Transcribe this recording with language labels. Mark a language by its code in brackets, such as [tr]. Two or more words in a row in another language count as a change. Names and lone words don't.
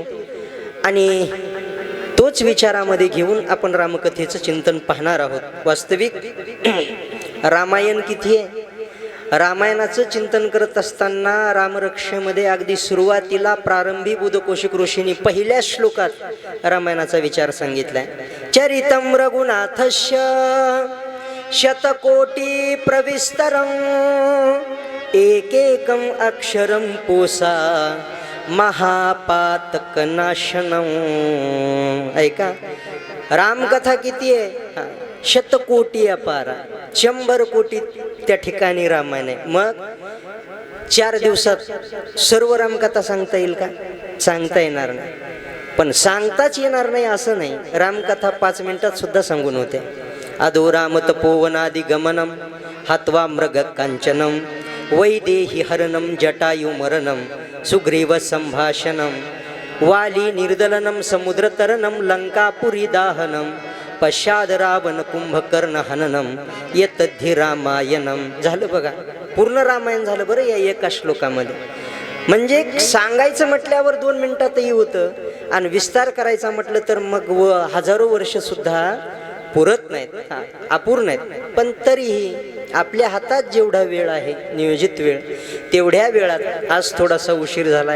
[mr] आणि तोच विचारामध्ये घेऊन आपण रामकथेचं चिंतन पाहणार आहोत. वास्तविक रामायण किती आहे? रामायणाचं चिंतन करत असताना रामरक्षेमध्ये अगदी सुरुवातीला प्रारंभी बुधकोशिक ऋषींनी पहिल्या श्लोकात रामायणाचा विचार सांगितलाय. [sa] चरितम रघुनाथस्य शतकोटी प्रविस्तरम, एकेकम अक्षरम पोसा महापातक नाशनम. [mr] ऐका, रामकथा किती आहे? शतकोटी अपार, 100 कोटी त्या ठिकाणी रामायण आहे. मग 4 दिवसात सर्व रामकथा सांगता येईल का? सांगता येणार नाही. पण सांगताच येणार नाही असं नाही. रामकथा 5 मिनिटात सुद्धा सांगून होते. [sa] अधो राम तपोवनादि गमनम, हत्वा मृग कांचनम, वैदेही हरणम जटायु मरणम, सुग्रीव संभाषणम, वाली निर्दलनम समुद्रतरणम, लंकापुरी दाहनम, पश्चाद रावण कुंभकर्ण हननम, यतद्धि रामायणम. [mr] झालं बघा, पूर्ण रामायण झालं बरं या एका श्लोकामध्ये. म्हणजे सांगायचं म्हटल्यावर 2 मिनिटातही होतं, आणि विस्तार करायचा म्हटलं तर मग हजारो वर्ष सुद्धा पुरत नाहीत, अपूर्ण आहेत. पण तरीही आपल्या हातात जेवढा वेळ आहे, नियोजित वेळ, तेवढ्या वेळात आज थोडासा उशीर झालाय.